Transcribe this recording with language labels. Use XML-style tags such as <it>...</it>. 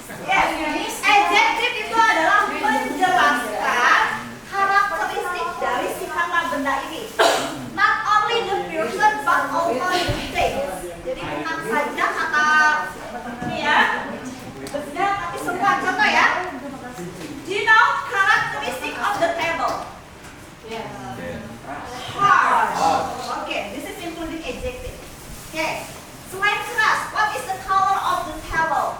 <id>Yes, adjective itu adalah menjelaskan karakteristik dari si kata benda ini.</id> <en>Not only the person but also the things.</en> <id>Jadi bukan saja kata ini ya benda, tapi semua. Contoh ya.</id> <en>Do you know characteristic of the table? Hard. Okay, this is including adjective. Okay.</en> <id>Selain keras,</id> <en>what is the color of the table?</en>